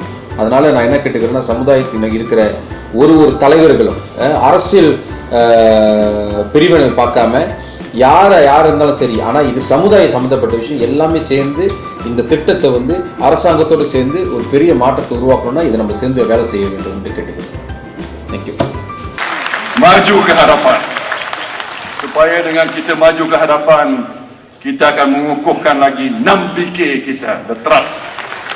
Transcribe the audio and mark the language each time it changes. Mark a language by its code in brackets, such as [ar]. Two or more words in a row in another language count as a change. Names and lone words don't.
[ta] அதனால் நான் என்ன கேட்டுக்கிறேன்னா, சமுதாயத்தில் இருக்கிற ஒரு தலைவர்களும் அரசியல் பிரிவினை பார்க்காம யார் இருந்தாலும் சரி, ஆனால் இது சமுதாயம் சம்மந்தப்பட்ட விஷயம், எல்லாமே சேர்ந்து இந்த திட்டத்தை வந்து அரசாங்கத்தோடு சேர்ந்து ஒரு பெரிய மாற்றத்தை உருவாக்கணும்னா இதை நம்ம சேர்ந்து வேலை செய்ய வேண்டும் என்று கேட்டுக்கிறேன். [en] Thank you. [ms] Maju ke hadapan. Supaya dengan kita maju ke hadapan, kita akan mengukuhkan lagi 6 fikir kita, [en] the trust.